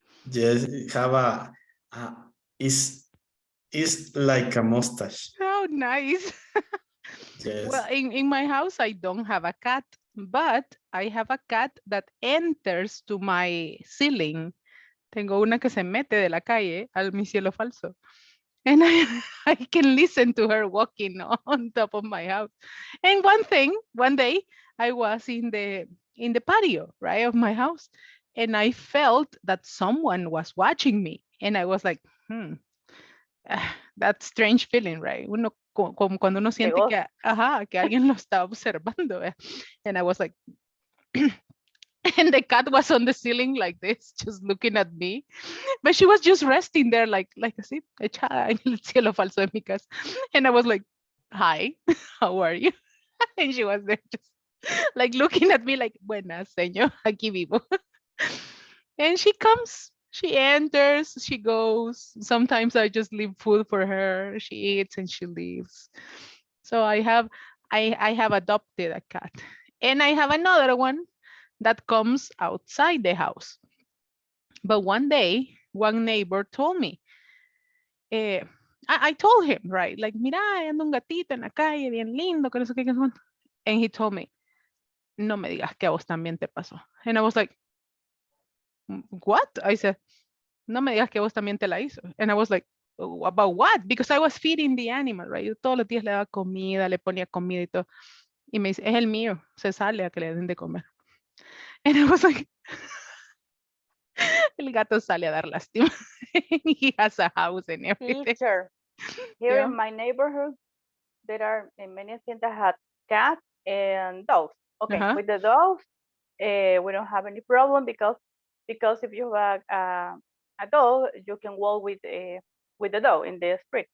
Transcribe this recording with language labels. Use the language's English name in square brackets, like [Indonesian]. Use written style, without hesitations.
[English] Yes, have is like a mustache. How nice. Yes. Well, in my house, I don't have a cat, but I have a cat that enters to my ceiling. [Spanish] Tengo una que se mete de la calle al mi cielo falso. [English] And I can listen to her walking on top of my house. And one day, I was in the patio, right, of my house. And I felt that someone was watching me. And I was like, that strange feeling, right? [Spanish] Uno, como cuando uno siente que, que alguien lo está observando. [English] And I was like, and the cat was on the ceiling like this, just looking at me. But she was just resting there like [Spanish] así, echada en el cielo falso de mi casa. [English] And I was like, hi, how are you? And she was there just like looking at me like, [Spanish] buenas, señor, aquí vivo. [English] And she comes, she enters, she goes. Sometimes I just leave food for her. She eats and she leaves. So I have adopted a cat. And I have another one that comes outside the house. But one day, one neighbor told me, I told him, right? Like, [Spanish] mira, anda un gatito en la calle, bien lindo, que no sé qué, que no sé cuánto. [English] And he told me, [Spanish] no me digas que a vos también te pasó. [English] And I was like, what? I said, [Spanish] no me digas que a vos también te la hizo. [English] And I was like, "Oh, about what?" Because I was feeding the animal, right? [Spanish] Yo todos los días le daba comida, le ponía comida y todo. Y me dice, es el mío, se sale a que le den de comer. [English] And I was like, [Spanish] el gato sale a dar lástima. [English] He has a house and everything. Teacher, here Yeah. in my neighborhood, there are many things that have cats and dogs. Okay, Uh-huh. with the dogs, we don't have any problem because if you have a dog, you can walk with the dog in the street.